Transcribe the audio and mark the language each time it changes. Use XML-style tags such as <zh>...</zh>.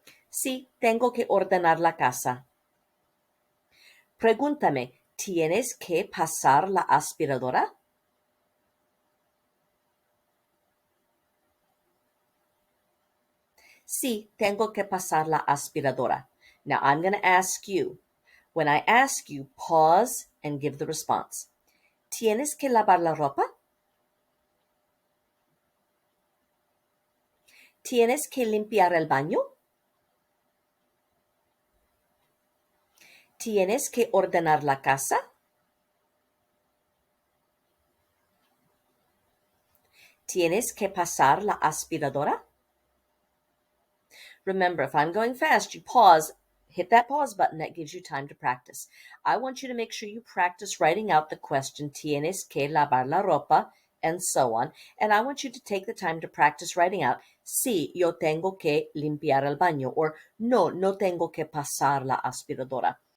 <es>Sí, tengo que ordenar la casa. Pregúntame, ¿tienes que pasar la aspiradora? Sí, tengo que pasar la aspiradora.</es> <en>Now I'm going to ask you. When I ask you, pause and give the response.</en> <es>¿Tienes que lavar la ropa? ¿Tienes que limpiar el baño? ¿Tienes que ordenar la casa? ¿Tienes que pasar la aspiradora?</es> <en>Remember, if I'm going fast, you pause, hit that pause button. That gives you time to practice. I want you to make sure you practice writing out the question,</en> <es>¿tienes que lavar la ropa?</es> <en>And so on. And I want you to take the time to practice writing out,</en> <es>sí, yo tengo que limpiar el baño,</es> <en>or</en> <es>no, no tengo que pasar la aspiradora.</es>